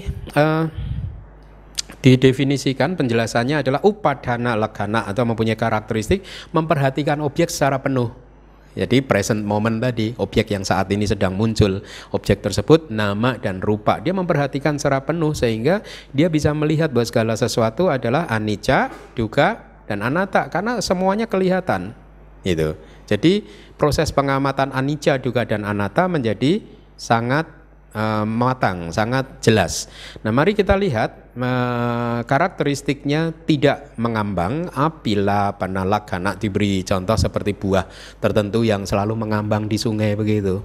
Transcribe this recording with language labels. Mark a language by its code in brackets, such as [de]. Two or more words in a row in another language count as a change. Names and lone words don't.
[id] Didefinisikan, penjelasannya adalah [pi] upadana laghana [id] atau mempunyai karakteristik memperhatikan objek secara penuh. Jadi [en] present moment [id] tadi, objek yang saat ini sedang muncul, objek tersebut nama dan rupa, dia memperhatikan secara penuh sehingga dia bisa melihat bahwa segala sesuatu adalah [pi] anicca, dukkha, [id] dan anatta karena semuanya kelihatan. Gitu. Jadi proses pengamatan [pi] anicca, dukkha, [id] dan anatta menjadi sangat matang, sangat jelas. Nah, mari kita lihat karakteristiknya tidak mengambang. [pi] Apila panalaghana, [id] diberi contoh seperti buah tertentu yang selalu mengambang di sungai begitu.